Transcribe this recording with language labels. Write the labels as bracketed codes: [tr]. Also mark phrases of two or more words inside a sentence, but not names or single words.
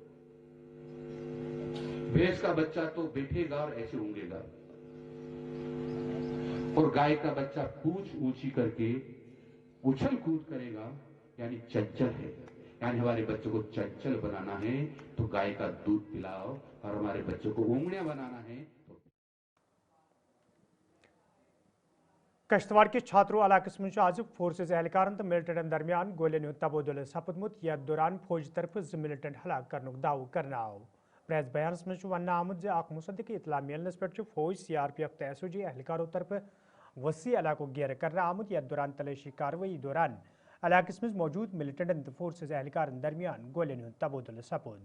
[hi] भैंस का बच्चा तो बैठेगा और ऐसे ऊँगेगा, और गाय का बच्चा पूंछ ऊंची करके उछल कूद करेगा, यानी चंचल है। यानी हमारे बच्चों को चंचल बनाना है तो गाय का दूध पिलाओ, और हमारे बच्चों को ऊँगलियां बनाना है तो। [ks] कश्तवाड़ के छात्रों इलाकस मज आज फोर्सेज एहलकारन तो मिलिटेंटन दरमियान गोलियन हुंद तबादुल सपदमुत यथ दौरान फौज तरफ 2 मिलिटेंट हलाक करनुक दाव करना आव। प्रेस बयानस मज वन आमुत ज अख मुसद्दिक इतला मिलनस पे फौज CRPF तो SOG एहलकारों तरफ वसी इलाको घेर करना आमुत यथ दौरान तलाशी कार्रवाई दौरान इलाकस मज मौजूद मिलिटेंटन तो फोर्सेज एहलकारन दरमियान गोलियन हुंद तबादुल सपद।